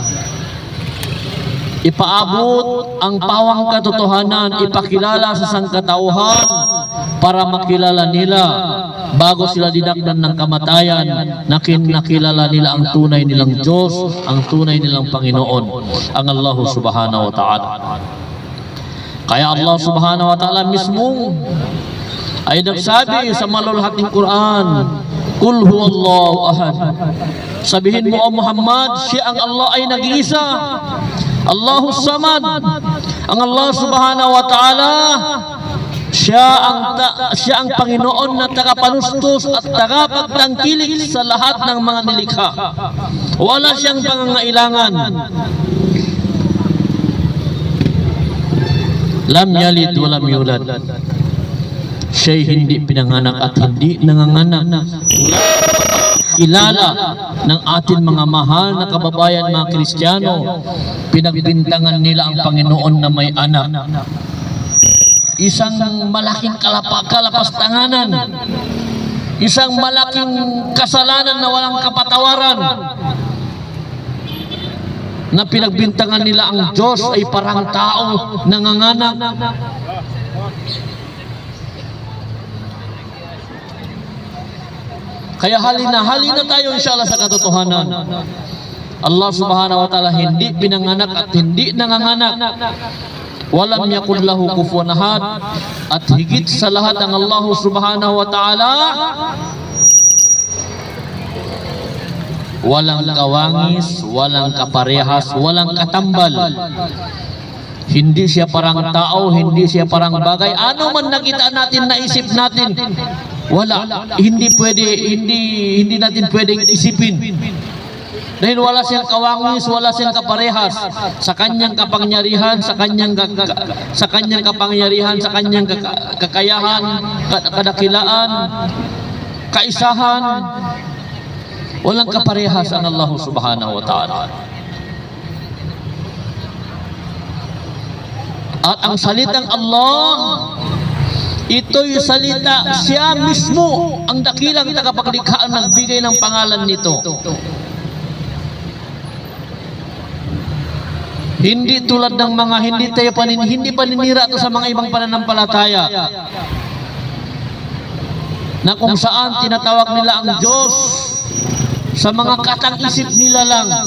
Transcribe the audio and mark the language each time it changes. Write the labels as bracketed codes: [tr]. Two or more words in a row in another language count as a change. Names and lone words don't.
[tl] Ipaabot ang pawang katotohanan, ipakilala sa sangkatauhan para makilala nila bago sila dinakdan ng kamatayan, nakilala nila ang tunay nilang Diyos, ang tunay nilang Panginoon, ang [ar] الله سبحانه وتعالى. [tl] Kaya [ar] الله سبحانه وتعالى [tl] mismo ay nagsabi sa malulhating Quran, [ar] قل هو الله أحد. [tl] Sabihin mo, O Muhammad, siya ang Allah ay nag-iisa, [ar] الله الصمد. [tl] Ang [ar] الله سبحانه وتعالى, [tl] siya ang Panginoon na tagapanustos at tagapagtangkilik sa lahat ng mga nilikha. Wala siyang pangangailangan. [ar] لم يلد ولم يولد. [tl] Siya'y hindi pinanganak at hindi nanganganak. Kilala ng ating mga mahal na kababayan, mga Kristiyano, pinagbintangan nila ang Panginoon na may anak. Isang malaking kalapastanganan, isang malaking kasalanan na walang kapatawaran, na pinagbintangan nila ang Diyos ay parang tao nanganganak. Kaya halina tayo inshallah sa katotohanan. [ar] الله سبحانه وتعالى [tl] hindi pinanganak at hindi nanganganak. [ar] ولم يكن له كفوا أحد. [tl] At higit sa lahat ang [ar] الله سبحانه وتعالى, [tl] walang kawangis, walang kaparehas, walang katambal. Hindi siya parang tao, hindi siya parang bagay. Ano man nakita natin, naisip natin, Wala. Hindi natin pwedeng isipin. Dahil wala siyang kawangis, wala siyang kaparehas sa kanyang kapangyarihan, sa kanyang kakayahan, kadakilaan, kaisahan. Walang kaparehas ang [ar] الله سبحانه وتعالى. [tl] At ang salitang Allah, ito'y salita, siya mismo ang dakilang tagapaglikha ang nagbigay ng pangalan nito. Hindi tulad ng mga hindi paninira ito sa mga ibang pananampalataya na kung saan tinatawag nila ang Diyos sa mga katang-isip nila lang.